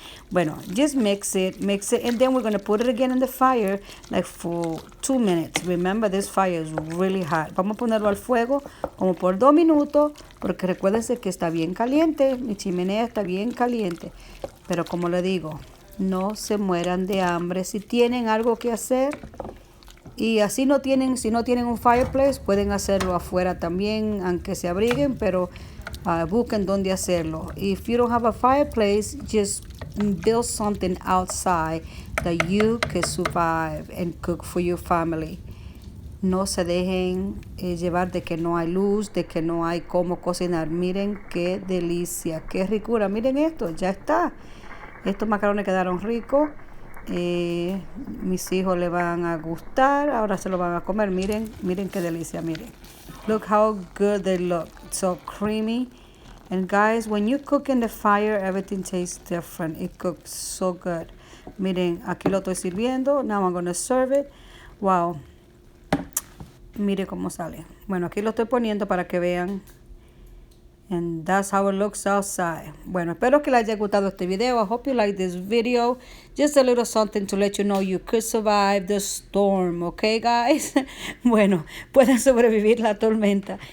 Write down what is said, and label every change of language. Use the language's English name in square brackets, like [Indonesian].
[Spanish] Bueno, [English] just mix it, and then we're going to put it again in the fire, like for 2 minutes. Remember, this fire is really hot. [Spanish] Vamos a ponerlo al fuego como por 2 minutos, porque recuérdense que está bien caliente, mi chimenea está bien caliente. Pero como le digo, no se mueran de hambre. Si tienen algo que hacer, y así si no tienen un fireplace, pueden hacerlo afuera también, aunque se abriguen, pero busquen dónde hacerlo. [English] If you don't have a fireplace, just build something outside that you can survive and cook for your family. [Spanish] No se dejen llevar de que no hay luz, de que no hay cómo cocinar. Miren qué delicia, qué ricura. Miren esto, ya está. Estos macarrones quedaron ricos. Mis hijos le van a gustar. Ahora se lo van a comer. Miren qué delicia, miren. [English] Look how good they look. So creamy. And guys, when you cook in the fire, everything tastes different. It cooks so good. [Spanish] Miren, aquí lo estoy sirviendo. [English] Now I'm going to serve it. Wow. [Spanish] Mire cómo sale. Bueno, aquí lo estoy poniendo para que vean. [English] And that's how it looks outside. [Spanish] Bueno, espero que les haya gustado este video. [English] I hope you like this video. Just a little something to let you know you could survive the storm. Okay, guys? [Spanish] Bueno, pueden sobrevivir la tormenta.